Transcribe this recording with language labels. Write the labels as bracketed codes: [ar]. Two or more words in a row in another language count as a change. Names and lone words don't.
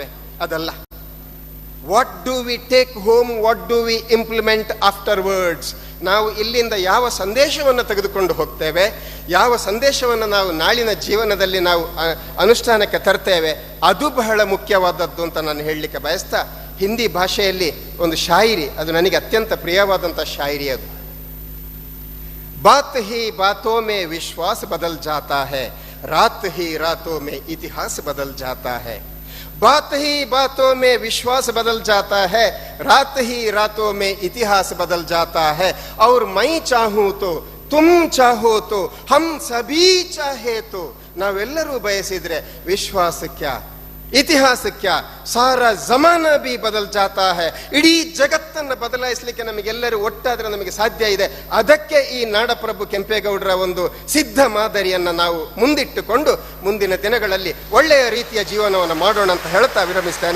[kn] ಅದಲ್ಲ, [en] What do we take home, what do we implement afterwards. ನಾವು ಇಲ್ಲಿಂದ ಯಾವ ಸಂದೇಶವನ್ನು ತೆಗೆದುಕೊಂಡು ಹೋಗ್ತೇವೆ, ಯಾವ ಸಂದೇಶವನ್ನು ನಾವು ನಾಳಿನ ಜೀವನದಲ್ಲಿ ನಾವು ಅನುಷ್ಠಾನಕ್ಕೆ ತರ್ತೇವೆ, ಅದು ಬಹಳ ಮುಖ್ಯವಾದದ್ದು ಅಂತ ನಾನು ಹೇಳಲಿಕ್ಕೆ ಬಯಸ್ತಾ, ಹಿಂದಿ ಭಾಷೆಯಲ್ಲಿ ಒಂದು ಶಾಯಿರಿ, ಅದು ನನಗೆ ಅತ್ಯಂತ ಪ್ರಿಯವಾದಂಥ ಶಾಯಿರಿ. [hi] ಅದು बात ही बातों में विश्वास बदल जाता है, रात ही रातों में इतिहास बदल जाता है, बात ही बातों में विश्वास बदल जाता है, रात ही रातों में इतिहास बदल जाता है। और मैं चाहूं तो, तुम चाहो तो, हम सभी चाहे तो, [kn] ನಾವೆಲ್ಲರೂ ಬಯಸಿದ್ರೆ [hi] विश्वास क्या, इतिहास क्या, सारा ज़माना भी बदल जाता है. [kn] ಇಡೀ ಜಗತ್ತನ್ನು ಬದಲಾಯಿಸಲಿಕ್ಕೆ ನಮಗೆಲ್ಲರೂ ಒಟ್ಟಾದ್ರೆ ನಮಗೆ ಸಾಧ್ಯ ಇದೆ. ಅದಕ್ಕೆ ಈ ನಾಡಪ್ರಭು ಕೆಂಪೇಗೌಡರ ಒಂದು ಸಿದ್ಧ ಮಾದರಿಯನ್ನು ನಾವು ಮುಂದಿಟ್ಟುಕೊಂಡು ಮುಂದಿನ ದಿನಗಳಲ್ಲಿ ಒಳ್ಳೆಯ ರೀತಿಯ ಜೀವನವನ್ನು ಮಾಡೋಣ ಅಂತ ಹೇಳ್ತಾ ವಿರಮಿಸ್ತೇನೆ.